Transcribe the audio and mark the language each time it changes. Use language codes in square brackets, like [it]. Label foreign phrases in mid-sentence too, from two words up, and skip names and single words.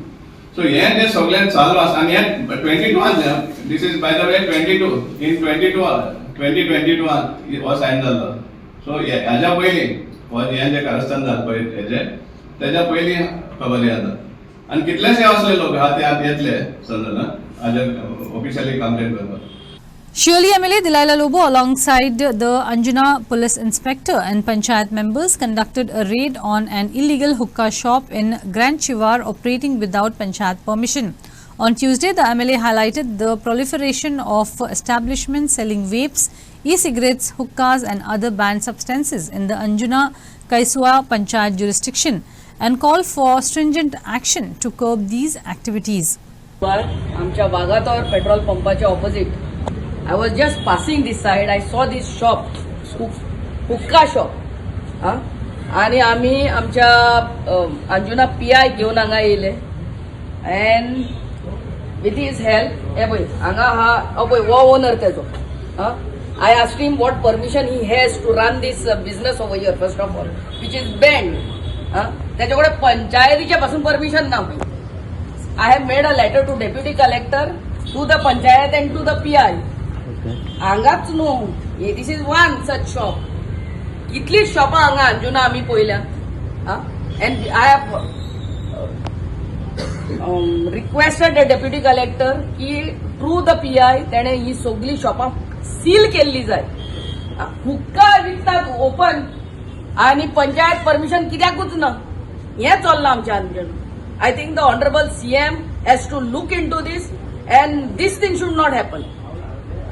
[kok] सो हें जे सगळें चालू आसा आनी हें 22 दीस [en] is by the way 22 in 2022 [kok] हो सायन जाल्लो. सो हाज्या पयलीं हें जें कारस्थान जालें पळय तेज्या पयलीं खबर येता आनी कितलेशे असले लोक आहा ते आतां येतले संदर्भात हाजेर [en] officially complaint [kok] करपाक. [en] Shirley MLA Delilah Lobo alongside the Anjuna police inspector and panchayat members conducted a raid on an illegal hookah shop in Grand Chivar operating without panchayat permission. On Tuesday, the MLA highlighted the proliferation of establishments selling vapes, e-cigarettes, hookahs and other banned substances in the Anjuna Kaisua panchayat jurisdiction and called for stringent action to curb these activities. [kok] आमच्या वागातोर पेट्रोल पंपाच्या ऑपोजिट [en] I was just passing this side. I saw this shop, hookah shop. [mr] आणि आम्ही आमच्या अंजुना PI घेऊन [kok] हांगा येयले [en] and with his help [kok] हे पळय हांगा हा पळय वो ओनर तेजो. [en] I asked him what permission he has to run this business over here first of all, which is banned. [mr] त्याच्याकडे पंचायतीच्या पासून परमिशन ना. [en] I have made a letter to deputy collector, to the panchayat and to the PI. [kok] हांगाच न्हू, [en] this is one such shop. [kok] कितलीच शॉपां हांगा अंजुना आमी पळयल्या. [en] and I have requested the deputy collector की through the PI [kok] तेणे ही सगळी शॉपां सील केल्ली जाय. हुक्का विकतात ओपन आनी पंचायत परमिशन कित्याकूच ना. हें चल्लां आमच्या अंजुना. [en] I think the honourable CM has to look into this and this thing should not happen.